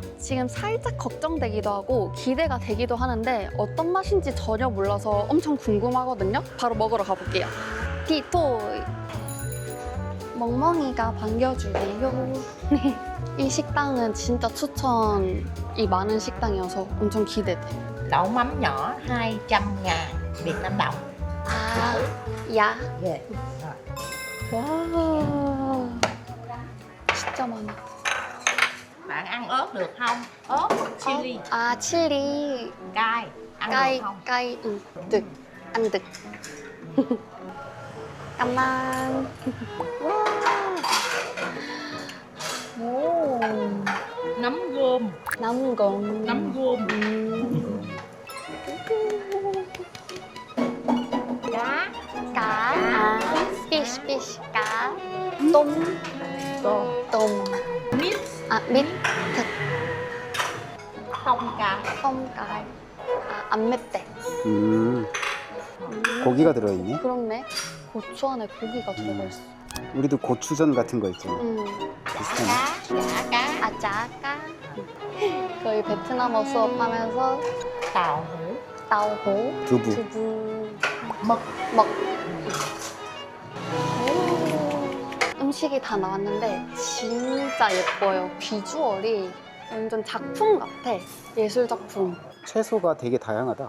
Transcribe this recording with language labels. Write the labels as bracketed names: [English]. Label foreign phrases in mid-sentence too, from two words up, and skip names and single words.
[Korean] 지금 살짝 걱정되기도 하고 기대가 되기도 하는데 어떤 맛인지 전혀 몰라서 엄청 궁금하거든요. 바로 먹으러 가볼게요. 디토이! 멍멍이가 반겨주네요. 이 식당은 진짜 추천이 많은 식당이어서 엄청 기대돼. [Vietnamese] Đậu mắm nhỏ 200.000 Việt Nam đồng. [Korean] 아, 야. [English] Yeah. [Korean] 와. 진짜 많아. [Vietnamese] Bạn ăn ớt được không? ớt chili [Korean] 아, 칠리. [Vietnamese] cay ăn 까이, được không? Cay. Ừ, được. Ăn được. Cảm ơn. [Korean] 와. 오. [Vietnamese] Nấm gôm, [Korean] 남은 거. [Vietnamese] nấm gôm, cá, 까. 아, 피쉬, 피쉬. 까. 똠. tôm, 똠. mít, 아, 밑. 득. không cay. [Korean] 껌깔. 아, 안 맵대. 고기가 들어있네. 그렇네. 고추 안에 고기가 들어가 있어. 우리도 고추전 같은 거 있잖아. 아, 비슷하네. [Vietnamese] Chả cá, 아짜까. [Korean] 저희 베트남어 수업하면서 [Vietnamese] tàu hũ, 따오호, [Korean] 두부. 두부, [Vietnamese] mực. 먹. [Korean] 음식이 다 나왔는데 진짜 예뻐요. 비주얼이 완전 작품 같아. 예술 작품. 채소가 되게 다양하다.